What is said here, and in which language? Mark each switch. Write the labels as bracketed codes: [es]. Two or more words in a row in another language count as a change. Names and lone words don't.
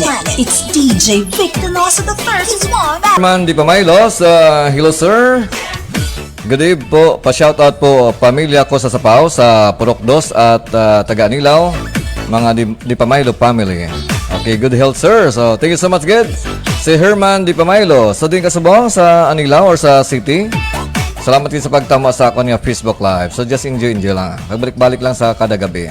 [en] It's DJ Vic Donoso the First. He's one. Herman Di Pamelo, hello sir. Good eve [tl] po, pa-shoutout po pamilya ko sa Sapaw, sa Purok Dos at Taga-Anilaw, mga Di Pamelo family. [en] Okay, good health sir. So, thank you so much, good. [hil] Si Herman Di Pamelo, sa din kasubong sa Anilaw or sa City. Salamat din sa pagtama sa ako niya Facebook Live. [en] So just enjoy lang. [hil] Magbalik-balik lang sa kada gabi.